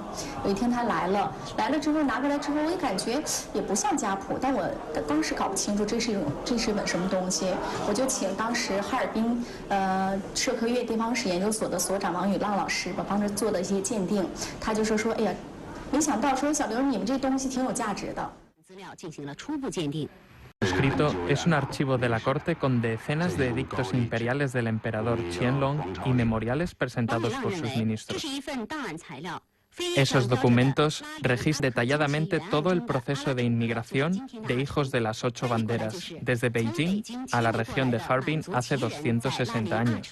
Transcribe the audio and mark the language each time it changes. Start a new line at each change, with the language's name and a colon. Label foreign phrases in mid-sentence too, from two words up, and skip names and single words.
Chinese: 有一天他来了之后拿过来之后，我也感觉也不像家谱，但我当时搞不清楚这是一本什么东西。我就请当时哈尔滨社科院地方史研究所的所长王宇浪老师吧，帮着做的一些鉴定。他就说哎呀，没想到说小刘你们这东西挺有价值的。资料进行了初步鉴定。
Spanish: Escrito es un archivo de la corte con decenas de edictos imperiales del emperador Qianlong y memoriales presentados por sus ministros. Esos documentos registran detalladamente todo el proceso de inmigración de hijos de las 8 banderas, desde Beijing a la región de Harbin hace 260 años.